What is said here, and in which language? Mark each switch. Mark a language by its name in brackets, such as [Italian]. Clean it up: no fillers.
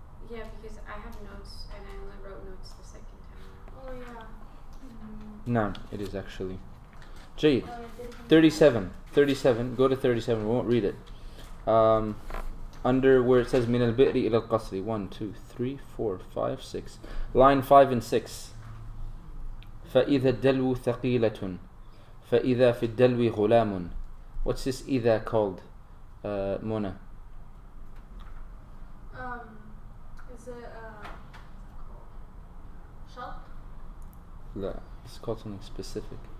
[English] Yeah, because I have notes and I only wrote notes the second time. Oh yeah. No, it is actually. Jade. 37. 37. Go to 37. We won't read it. Under where it says [Arabic] من البئر إلى القصر. [English] 1, 2, 3, 4, 5, 6. Line 5 and 6. [Arabic] فإذا الدلو ثقيلة فإذا في الدلو غلام. [English] What's this إذا called? Mona. Is it shop? لا, it's called something specific.